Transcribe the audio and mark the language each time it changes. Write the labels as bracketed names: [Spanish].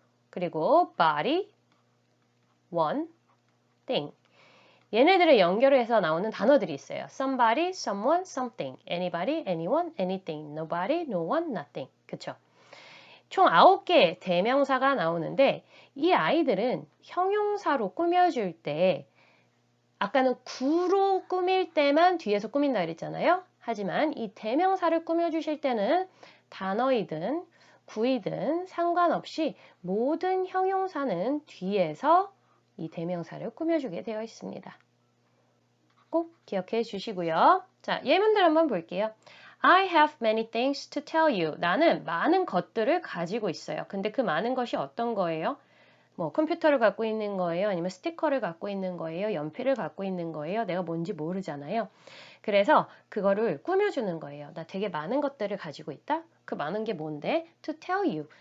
[English] 그리고 body, one, thing. [Korean] 얘네들을 연결해서 나오는 단어들이 있어요. [English] somebody, someone, something, anybody, anyone, anything, nobody, no one, nothing. [Korean] 그쵸? 총 9개의 대명사가 나오는데 이 아이들은 형용사로 꾸며줄 때 아까는 구로 꾸밀 때만 뒤에서 꾸민다 그랬잖아요. 하지만 이 대명사를 꾸며주실 때는 단어이든 구이든 상관없이 모든 형용사는 뒤에서 이 대명사를 꾸며주게 되어 있습니다. 꼭 기억해 주시고요. 자, 예문들 한번 볼게요. [English] I have many things to tell you. [Korean] 나는 많은 것들을 가지고 있어요. 근데 그 많은 것이 어떤 거예요? 뭐 컴퓨터를 갖고 있는 거예요? 아니면 스티커를 갖고 있는 거예요? 연필을 갖고 있는 거예요? 내가 뭔지 모르잖아요. 그래서 그거를 꾸며주는 거예요. 나 되게 많은 것들을 가지고 있다? 그 많은 게 뭔데? [English] To tell you.